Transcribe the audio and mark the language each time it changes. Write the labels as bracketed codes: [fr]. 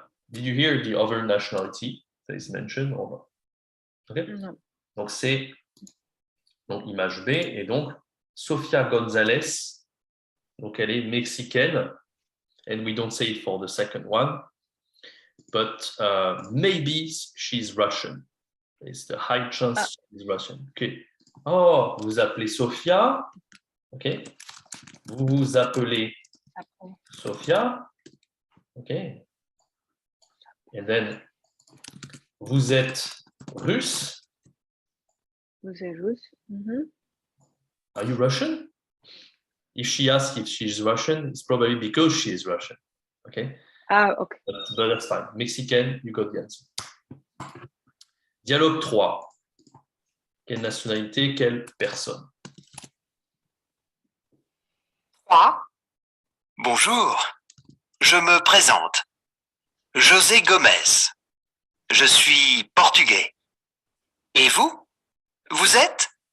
[en] Did you hear the other nationality that is mentioned? Or not? Okay. No. [fr] Donc c'est donc image B et donc Sofia González. Donc elle est mexicaine, [en] and we don't say it for the second one, but maybe she's Russian. It's the high chance she's Russian. Okay. [fr] Oh, vous vous appelez Sofia. Ok. Vous vous appelez Sofia. Ok. [en] And then [fr] vous êtes russe. Vous êtes russe. [en] Are you Russian? If she asks if she's Russian, it's probably because she is Russian. Okay? Okay. But that's fine. Mexicaine, you got the answer. Dialogue 3. [fr] Quelle nationalité, quelle personne? 3. Bonjour, je me présente. José Gomez. Je suis portugais. Et vous? Vous êtes?